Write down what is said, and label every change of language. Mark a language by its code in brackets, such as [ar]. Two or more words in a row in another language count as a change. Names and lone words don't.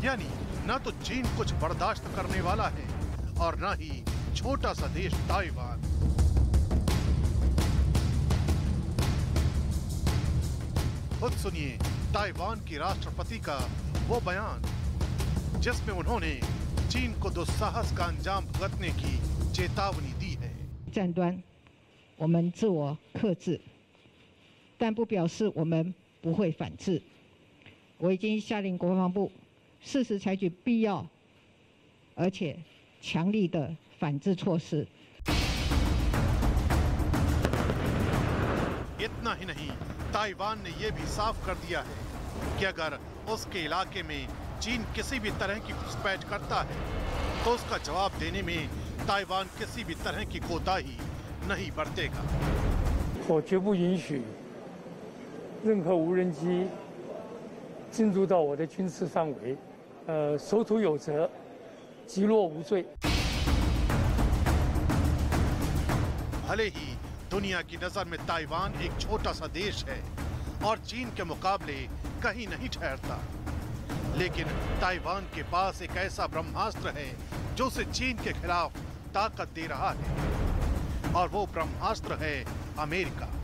[hi] यानी न तो चीन कुछ बर्दाश्त करने वाला है और न ही छोटा सा देश ताइवान। खुद सुनिए ताइवान की राष्ट्रपति का वो बयान, जिसमें उन्होंने चीन को दुस्साहस का अंजाम भुगतने की चेतावनी दी है। [zh] 战端，我们自我克制，但不表示我们不会反制。我已经下令国防部适时采取必要而且强力的反制措施。 [hi] इतना ही नहीं, ताइवान ने यह भी साफ कर दिया है कि अगर उसके इलाके में चीन किसी भी तरह की घुसपैठ करता है तो उसका जवाब देने में ताइवान किसी भी तरह की कोताही नहीं बरतेगा। [zh] 我绝不允许任何无人机进入到我的军事范围，守土有责，击落无罪。 [hi] भले ही दुनिया की नजर में ताइवान एक छोटा सा देश है और चीन के मुकाबले कहीं नहीं ठहरता, लेकिन ताइवान के पास एक ऐसा ब्रह्मास्त्र है जो उसे चीन के खिलाफ ताकत दे रहा है, और वो ब्रह्मास्त्र है अमेरिका।